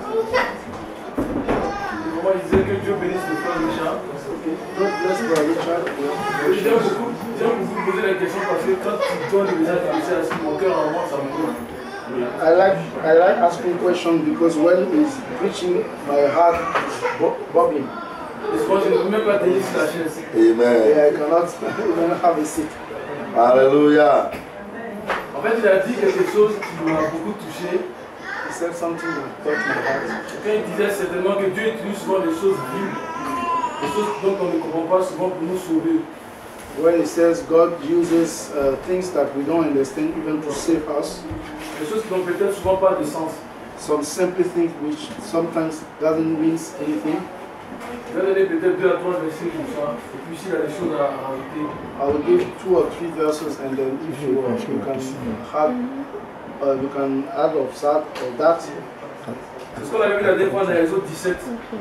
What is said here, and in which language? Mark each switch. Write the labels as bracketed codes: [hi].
[fr] Moi, il disait que Dieu bénisse le frère Richard. J'aime beaucoup poser la question parce que quand tu donnes le message comme ça, mon cœur en moi, ça me donne. [en] I like asking questions because when he's preaching, my heart is bubbling. [fr] Je ne peux même pas tenir sur la chaise. [en] Amen. Yeah, I cannot even have a seat. [fr] Alléluia. En fait, il a dit quelque chose qui m'a beaucoup touché. [en] He said something that touched my heart. [fr] Quand il disait certainement que Dieu utilise souvent des choses vives, des choses dont on ne comprend pas souvent pour nous sauver. [en] When he says God uses things that we don't understand even to save us, [fr] Des choses qui n'ont peut-être souvent pas de sens. [en] some simple things which sometimes doesn't mean anything. [fr] Je vais donner peut-être 2 à 3 versets comme ça. Et puis s'il y a des choses à rajouter. [en] I will give 2 or 3 verses, and then if you can add of that or that. [fr] C'est ce qu'on avait vu la dernière fois dans les autres 17.